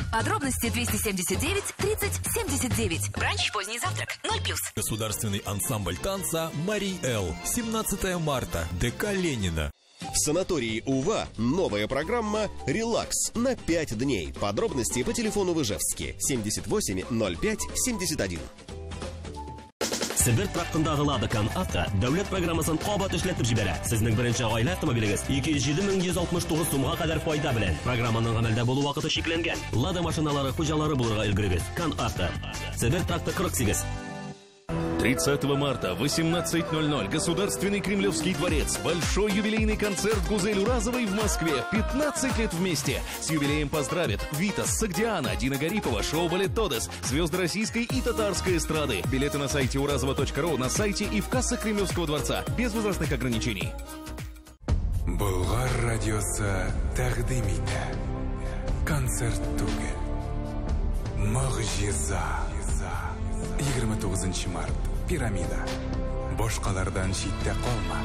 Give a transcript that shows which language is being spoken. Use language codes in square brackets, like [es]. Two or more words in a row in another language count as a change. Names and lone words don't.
[ru] Подробности 279 30 79. Бранч, поздний завтрак, 0+. Государственный ансамбль танца «Марий Эл». 17 марта. ДК Ленина. В санатории УВА новая программа «Релакс» на 5 дней. Подробности по телефону в Ижевске 78 05 71. [tt] Сибир трактындагы Ладокан авто дәүләт программасын кабат эшләтеп җибәрә. Сезнең беренче гаилә автомобилегез 207,169 сумга кадәр файда белән. Программаның гамәлдә булу вакыты шикләнгән. Лада машиналары хуҗалары булырга өлгерегез. Кан авто. Сибир тракты 48. [ru] 30 марта в 18:00 Государственный Кремлевский дворец. Большой юбилейный концерт Гузель Уразовой в Москве. 15 лет вместе. С юбилеем поздравят Витас, Сагдиана, Дина Гарипова, шоу-балет Тодес, звезды российской и татарской эстрады. Билеты на сайте уразова.ру, на сайте и в кассах Кремлевского дворца. Без возрастных ограничений. [tt] Болгар радиосы тәкъдим итә. Концерт түгел. Могҗиза. 29 март. Пирамида. Башкалардан читтә калма.